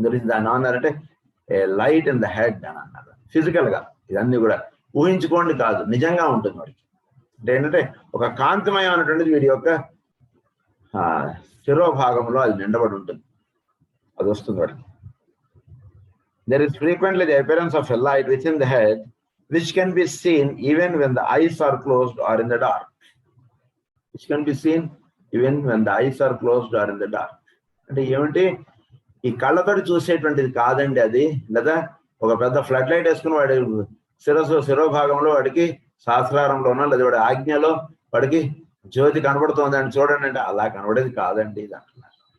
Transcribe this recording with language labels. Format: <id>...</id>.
<te>దాన్ని అన్నారంటే</te> <en>a light in the head</en> <te>అని అన్నారు. ఫిజికల్ గా ఇవన్నీ కూడా ఊహించుకోండి కాదు, నిజంగా ఉంటుంది వాడికి. అంటే ఏంటంటే ఒక కాంతిమయం అనేటువంటిది వీడి యొక్క శిరోభాగంలో అది నిండబడి ఉంటుంది, అది వస్తుంది వాడికి.</te> <en>There is frequently the appearance of a light within the head which can be seen even when the eyes are closed or in the dark. Which can be seen even when the eyes are closed or in the dark.</en> <te>అంటే ఏమిటి, ఈ కళ్ళతోటి చూసేటువంటిది కాదండి అది. లేదా ఒక పెద్ద flood light వేసుకుని వాడి శిరోభాగంలో వాడికి శాస్త్రారంలోనో లేదా వాడి ఆజ్ఞలో వాడికి జ్యోతి కనబడుతోందని చూడండి అంటే అలా కనబడేది కాదండి ఇది అంటున్నారు.</te>